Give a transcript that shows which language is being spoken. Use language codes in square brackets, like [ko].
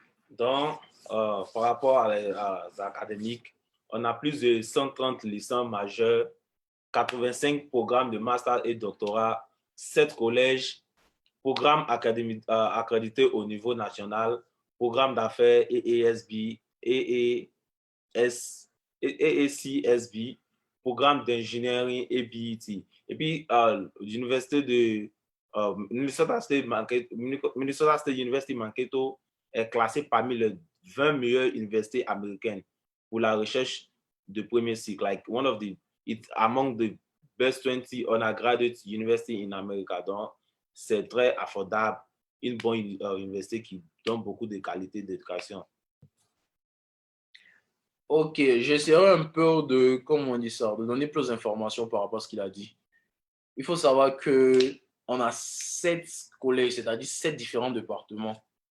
[fr] Donc, par rapport à les académiques, on a plus de 130 licences majeures, 85 programmes de master et doctorat, 7 collèges, programmes accrédités au niveau national, programme d'affaires EESB, EECSB, programme d'ingénierie et BET. Et puis, l'université de Minnesota State University Mankato est classée parmi les 20 meilleures universités américaines pour la recherche de premier cycle. [en] Like it's among the best 20 undergraduate university in America. [fr] Donc, c'est très affordable, une bonne université qui donne beaucoup de qualité d'éducation. Ok, j'essaierai un peu de, comment on dit ça, de donner plus d'informations par rapport à ce qu'il a dit. Il faut savoir qu'on a 7 collèges, c'est-à-dire 7 différents départements.